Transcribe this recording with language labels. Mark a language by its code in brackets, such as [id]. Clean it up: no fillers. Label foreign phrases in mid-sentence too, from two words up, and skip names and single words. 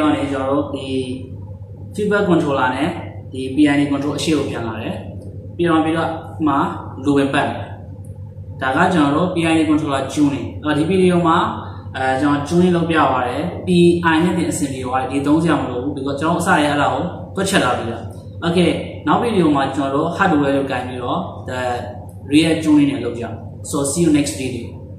[my] တော့ကျွန်တော်တို့ဒီ [en] feedback controller [my] နဲ့ဒီ [en] PID control [my] အရှိကိုပြန်လာတယ်ပြီးတော့မှာ [en] low impact [my] ဒါကကျွန်တော်တို့ [en] PID controller tuning [my] ဒီဗီဒီယိုမှာကျွန်တော် tuning လုပ်ပြသွားတယ် PI နဲ့တင်အဆင်ပြေသွားတယ်ဒီ3စရာမလိုဘူးပြီးတော့ကျွန်တော်အစရအဲ့ဒါကိုတွက်ချက်လာပြီလား Okay နောက်ဗီဒီယိုမှာကျွန်တော်တို့ hardware ကိုကန်ပြီးတော့ [en] the real tuning [my] နဲ့လုပ်ကြအောင် [en] so see you next video